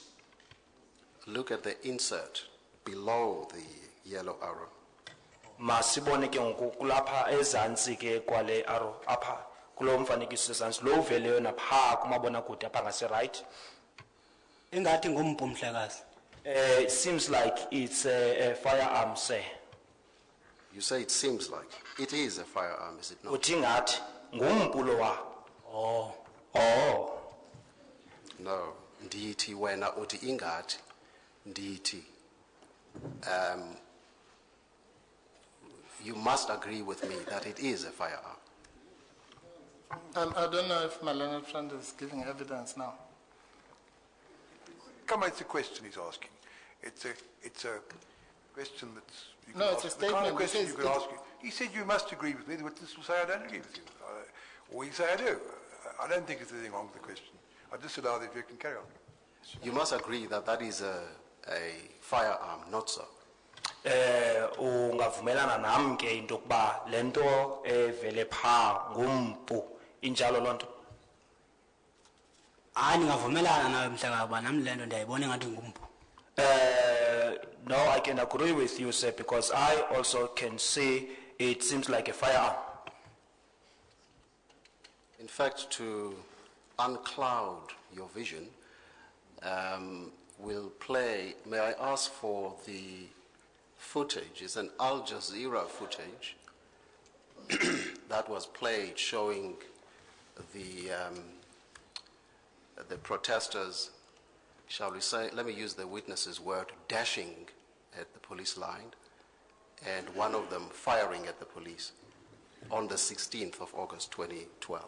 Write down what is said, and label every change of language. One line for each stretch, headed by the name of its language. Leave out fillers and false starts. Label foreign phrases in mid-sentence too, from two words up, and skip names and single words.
English: Look at the insert below the yellow arrow.
Xhosa: Masibone ke ngoku kulapha ezantsi ke kwale arrow apha kulo mfanekiso ezantsi lo uveleyo napha kumabonakude apha ngase right. Ingathi ngumpu mhlekazi.
English: It seems like it's a firearm, sir. You say it seems like. It is a firearm, is it not?
Xhosa: Uthi ngathi ngumpu lowa.
English: Oh. No.
Xhosa: Ndithi wena uthi ingathi. Ndithi.
English: You must agree with me that it is a firearm. I don't know if my learned friend is giving evidence now. Come on, it's a question he's asking. It's a question that's... you can No, it's ask. a The kind statement. of question He you says can ask. He said you must agree with me. The witness will say I don't agree with you. Or you say I do. I don't think there's anything wrong with the question. I disallow that if you can carry on. You must agree that that is a firearm, not so.
Xhosa: Ungavumelana nami ke into yokuba lento evele pha ngumpu injalo lonto. Hayi ningavumelana nawe mhlekazi kuba nami le nto ndiyayibona ngathi ngumpu.
English: No, I can agree with you, sir, because I also can say it seems like a firearm. In fact, to uncloud your vision, we'll play, may I ask for the footage? It's an Al Jazeera footage that was played showing the protesters, shall we say, let me use the witness's word, dashing at the police line, and one of them firing at the police on the 16th of August 2012.